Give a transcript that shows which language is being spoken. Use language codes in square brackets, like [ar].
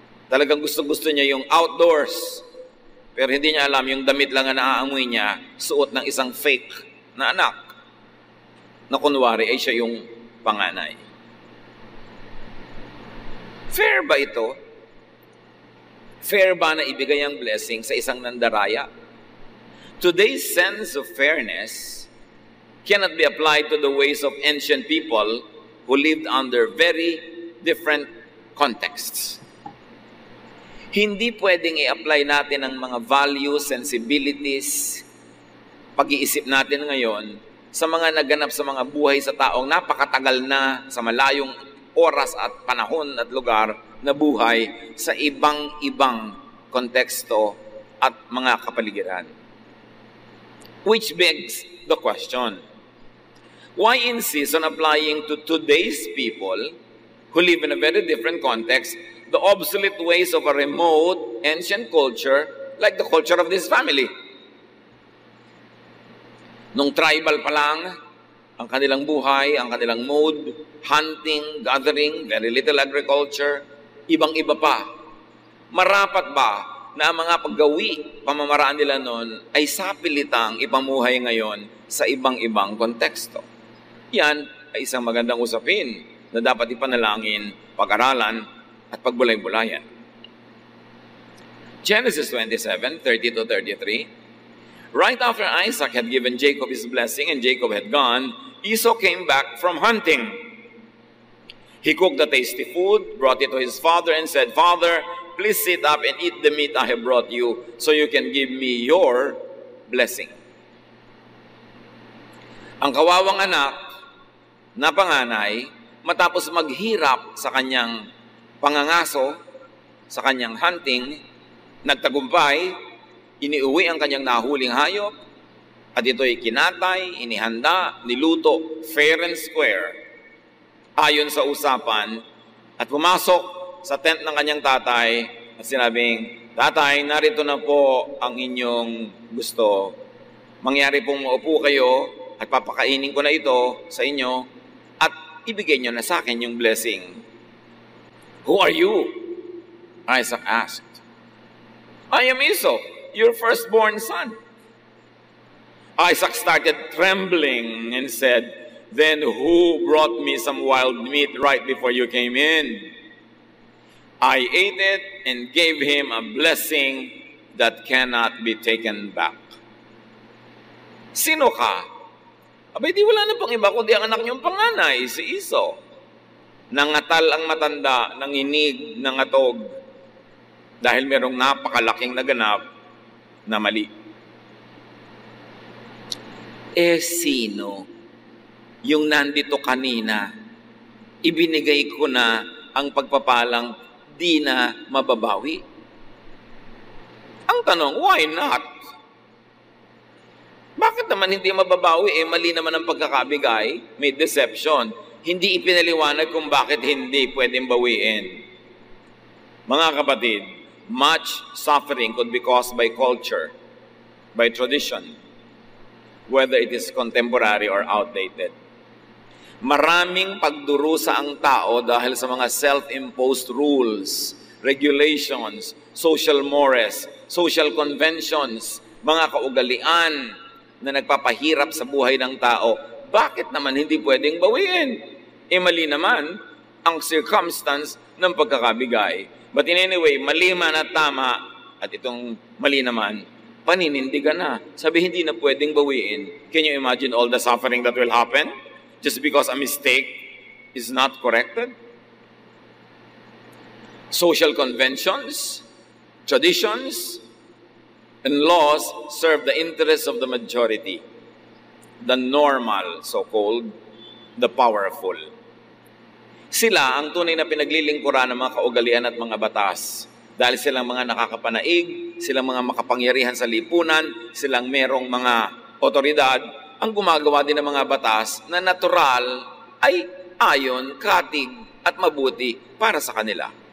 [tl] Talagang gusto-gusto niya yung outdoors. Pero hindi niya alam, yung damit lang na naaamoy niya, suot ng isang fake na anak, na kunwari ay siya yung panganay. Fair ba ito? Fair ba na ibigay ang blessing sa isang nandaraya? [en] Today's sense of fairness cannot be applied to the ways of ancient people who lived under very different contexts. [tl] Hindi pwedeng i-apply natin ang mga values, sensibilities, pag-iisip natin ngayon sa mga naganap sa mga buhay sa taong napakatagal na sa malayong oras at panahon at lugar na buhay sa ibang-ibang konteksto at mga kapaligiran. [en] Which begs the question. Why insist on applying to today's people who live in a very different context the obsolete ways of a remote, ancient culture like the culture of this family? [tl] Nung tribal pa lang, ang kanilang buhay, ang kanilang mode, hunting, gathering, [en] very little agriculture, [tl] ibang-iba pa. Marapat ba na ang mga paggawi, pamamaraan nila noon ay sapilitang ipamuhay ngayon sa ibang-ibang konteksto? Yan ay isang magandang usapin na dapat ipanalangin, pag-aralan, at pagbulay-bulayan. [en] Genesis 27:30-33. Right after Isaac had given Jacob his blessing and Jacob had gone, Esau came back from hunting. He cooked the tasty food, brought it to his father, and said, "Father, please sit up and eat the meat I have brought you, so you can give me your blessing." [tl] Ang kawawang anak na panganay, matapos maghirap sa kanyang pangangaso, sa kanyang hunting, nagtagumpay, iniuwi ang kanyang nahuling hayop, at ito'y kinatay, inihanda, niluto, [en] fair and square, [tl] ayon sa usapan, at pumasok sa tent ng kanyang tatay at sinabing, "Tatay, narito na po ang inyong gusto. Mangyari pong maupo kayo at papakainin ko na ito sa inyo at ibigay nyo na sa akin yung blessing." [en] "Who are you?" Isaac asked. "I am Esau, your firstborn son." Isaac started trembling and said, "Then who brought me some wild meat right before you came in? I ate it and gave him a blessing that cannot be taken back." [tl] Sino ka? Abay, di wala na pang iba kundi ang anak niyong panganay, si Esau. Nangatal ang matanda, nanginig, nangatog, dahil merong napakalaking naganap na mali. Sino yung nandito kanina, ibinigay ko na ang pagpapalang di na mababawi? Ang tanong, [en] why not? [tl] Bakit naman hindi mababawi? Mali naman ang pagkakabigay, may deception. Hindi ipinaliwanag kung bakit hindi pwedeng bawiin. Mga kapatid, [en] much suffering could be caused by culture, by tradition, whether it is contemporary or outdated. [tl] Maraming pagdurusa ang tao dahil sa mga [en] self-imposed rules, regulations, social mores, social conventions, [tl] mga kaugalian na nagpapahirap sa buhay ng tao. Bakit naman hindi pwedeng bawiin? Mali naman ang circumstance ng pagkakabigay. [en] But in anyway, [tl] mali man at tama, at itong mali naman, paninindigan na. Sabi, hindi na pwedeng bawiin. [en] Can you imagine all the suffering that will happen just because a mistake is not corrected? Social conventions, traditions, and laws serve the interests of the majority, the normal, so-called, the powerful. [tl] Sila ang tunay na pinaglilingkuran ng mga kaugalian at mga batas. Dahil silang mga nakakapanaig, silang mga makapangyarihan sa lipunan, silang merong mga otoridad, ang gumagawa din ng mga batas na natural ay ayon, katig at mabuti para sa kanila.